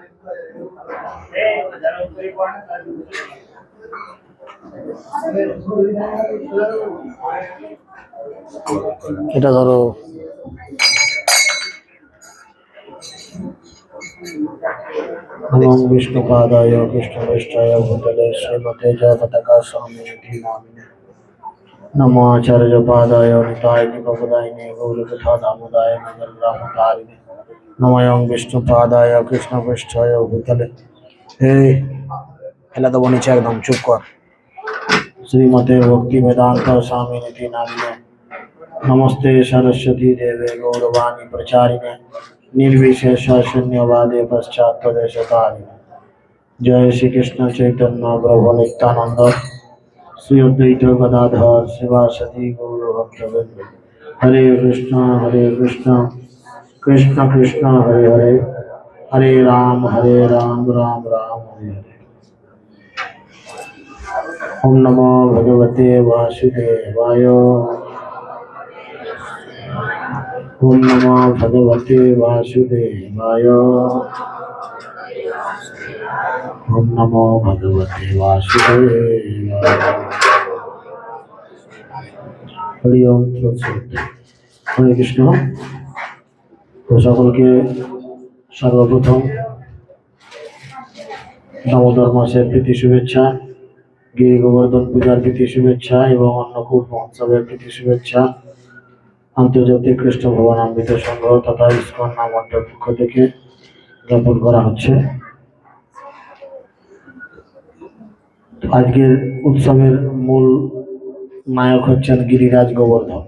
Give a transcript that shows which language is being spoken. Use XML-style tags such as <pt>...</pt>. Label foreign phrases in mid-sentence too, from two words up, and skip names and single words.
<bn>এটা ধরো</bn> <sa>विष्णुपादाय कृष्णवेष्टाय भूतले श्रीमते जयपताका स्वामिनिधि नामिने नमो आचार्यपादाय निताय निपदायिने गौरकथा दामोदाय नगरग्रामकारिणे नमोयं विष्णुपादाय कृष्णवेष्टाय भूतले</sa> <hi>हे पहला तो नीचे एकदम चुप कर</hi> <sa>श्रीमते भक्ति वेदांत स्वामिनिधि नामिने नमस्ते सरस्वती देवे गौरवाणी प्रचारिणे निर्विशेष शून्यवादे पश्चात प्रदेशकारिणे जय श्री कृष्ण चैतन्य प्रभु नित्यानंद श्री अद्वैत गदाधर शिवासदि गौर भक्तवृंद हरे कृष्ण कृष्ण कृष्ण हरे हरे हरे राम राम राम हरे हरे। ओम नमो भगवते वासुदेवाय ओम नमो भगवते वासुदेवाय ओम नमो भगवते वासुदेवाय। हरि ओम हरे कृष्ण।</sa> <bn>তো সকলকে সর্বপ্রথম দামোদর মাসের প্রীতি শুভেচ্ছা, গিরি গোবর্ধন পূজার প্রীতি শুভেচ্ছা এবং অন্নকূট মহোৎসবের প্রীতি শুভেচ্ছা আন্তর্জাতিক কৃষ্ণ ভবনামৃত সংঘ তথা ইসকন নামমণ্ডলের পক্ষ থেকে জ্ঞাপন করা হচ্ছে। আজকের উৎসবের মূল নায়ক হচ্ছেন গিরিরাজ গোবর্ধন।</bn>